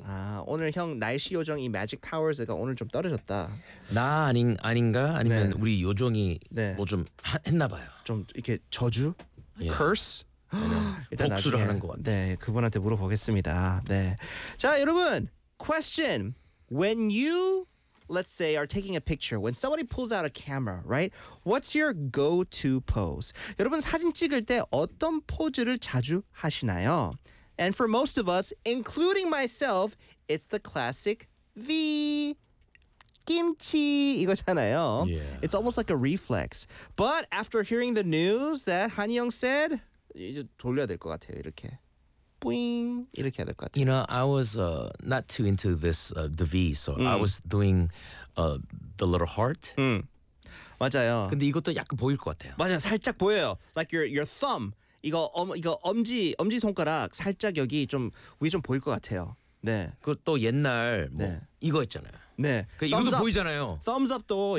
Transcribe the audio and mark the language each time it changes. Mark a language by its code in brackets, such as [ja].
[ko] 아, 오늘 형 날씨 요정이 [en] magic powers [ko] 가 오늘 좀 떨어졌다. 나 아닌가? 아니면 네. 우리 요정이 네. 뭐 좀 했나 봐요. 좀 이렇게 저주? [en] Yeah. curse? [ko] 복수를 나중에, 하는 것 같아. 네, 그분한테 물어보겠습니다. 네. 자, 여러분. [en] Question. When you let's say are taking a picture, when somebody pulls out a camera, right? What's your go-to pose? [ko] 여러분 사진 찍을 때 어떤 포즈를 자주 하시나요? [en] And for most of us, including myself, it's the classic V. [ko] 김치 이거잖아요. [en] Yeah. It's almost like a reflex. But after hearing the news that Han Young said, [ko] 이제 돌려야 될 것 같아요. 이렇게. 뿌잉 이렇게 해야 될 것 같아요. [en] You know, I was not too into this the V. So I was doing the little heart. [ko] 맞아요. 근데 이것도 약간 보일 것 같아요. 맞아요. 살짝 보여요. [en] Like your thumb. [ko] 이거 엄지 손가락 살짝 여기 좀 위에 좀 보일 것 같아요. 네. 그 또 옛날 뭐 네. 이거 있잖아요. 네. 그 이것도 up, 보이잖아요. [en] Thumbs up도